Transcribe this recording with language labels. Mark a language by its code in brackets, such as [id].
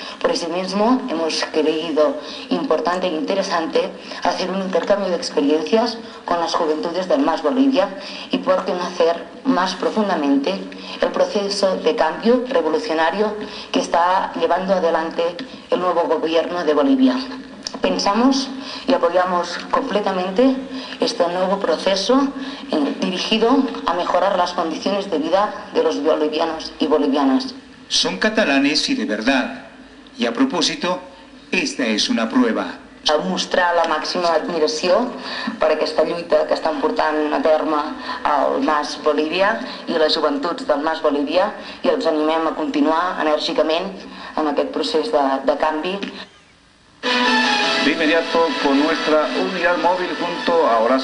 [es] Por eso mismo hemos creído importante e interesante hacer un intercambio de experiencias con las juventudes del MAS Bolivia y por conocer más profundamente el proceso de cambio revolucionario que está llevando adelante el nuevo gobierno de Bolivia. Pensamos y apoyamos completamente este nuevo proceso dirigido a mejorar las condiciones de vida de los bolivianos y bolivianas. Son catalanes y de verdad. [ca] I a propòsito, esta és una prova. Mostrar la màxima admiració per aquesta lluita que estan portant a terme el MAS Bolívia i les joventuts del MAS Bolívia i els animem a continuar enèrgicament en aquest procés de canvi. [es] De inmediato con nuestra unidad móvil junto a Horacio